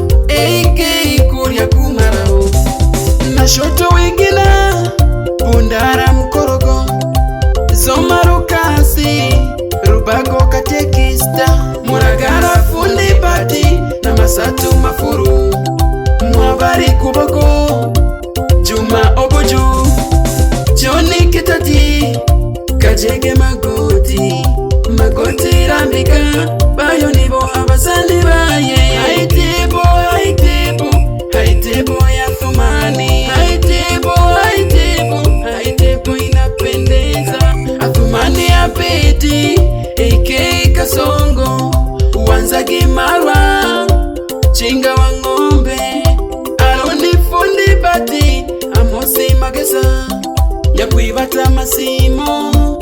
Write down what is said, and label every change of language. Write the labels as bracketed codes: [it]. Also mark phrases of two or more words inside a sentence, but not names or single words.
[kuj] AK Kuria Kumarao, na shoto wengine Bundara Mkorogo, Zoma Rukasi, Rubago Katekista, Muragara fundi bati, na Masatu Mafuru, Mwabari Kuboko, Juma Oboju, Johnny Kitati, Kajege Magoti, Magoti Rambika, bayo nibo abasani baye. [sw] Haitebo, haitebo, haitebo ya Thumani, haitebo, haitebo, haitebo inapendeza. Athumani ya Beti, AK Kasongo, Wanzagi Marwa, Chinga wa ng'ombe, Aroni fundi bati, Amosi Magesa, Nyakwibata Masimo,